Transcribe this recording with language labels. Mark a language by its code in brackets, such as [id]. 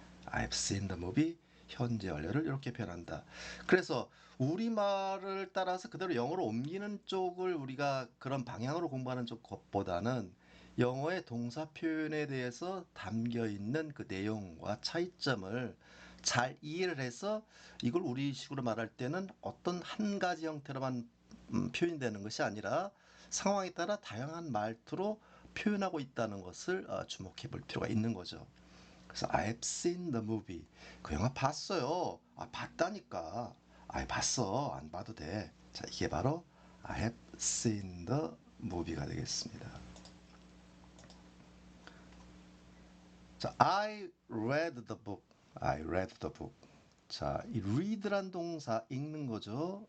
[en] I've seen the movie, [ko] 현재 완료를 이렇게 표현한다. 그래서 우리말을 따라서 그대로 영어로 옮기는 쪽을 우리가 그런 방향으로 공부하는 쪽 것보다는 영어의 동사 표현에 대해서 담겨 있는 그 내용과 차이점을 잘 이해를 해서 이걸 우리식으로 말할 때는 어떤 한 가지 형태로만 표현이 되는 것이 아니라 상황에 따라 다양한 말투로 표현하고 있다는 것을 주목해 볼 필요가 있는 거죠. [en] 그래서 I've seen the movie. [ko] 그 영화 봤어요. 봤다니까. 봤어. 안 봐도 돼. 자, 이게 바로 [en] I have seen the movie가 [ko] 되겠습니다. [en] 자, I read the book. I read the book. [ko] 자, 이 read란 동사 읽는 거죠.